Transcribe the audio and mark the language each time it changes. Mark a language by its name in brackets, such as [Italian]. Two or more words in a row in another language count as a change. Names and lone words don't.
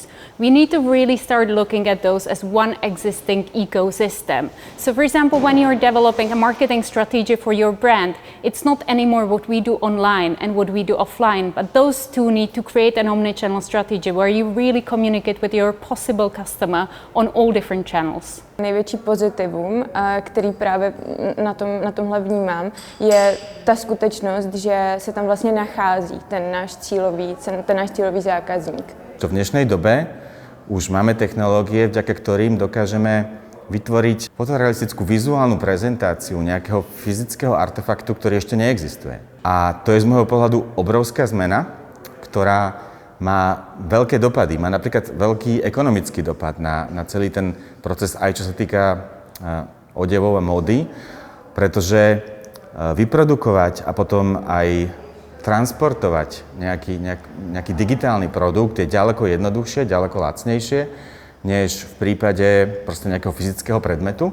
[English] We need to really start looking at those as one existing ecosystem. So for example, when you're developing a marketing strategy for your brand, it's not anymore what we do online and what we do offline, but those two need to create an omnichannel strategy where you really communicate with your possible customer on all different channels. [Czech] Největší pozitivum, který právě na tomhle vnímám, je ta skutečnost, že se tam vlastně nachází ten náš cílový zákazník. [Slovak] V dnešnej dobe už máme technológie, vďaka ktorým dokážeme vytvoriť fotorealistickú vizuálnu prezentáciu nejakého fyzického artefaktu, ktorý ešte neexistuje. A to je z môjho pohľadu obrovská zmena, ktorá má veľké dopady, má napríklad veľký ekonomický dopad na celý ten proces, aj čo sa týka odevov a módy, pretože vyprodukovať a potom aj transportovať nejaký digitálny produkt je ďaleko jednoduchšie, ďaleko lacnejšie, než v prípade proste nejakého fyzického predmetu.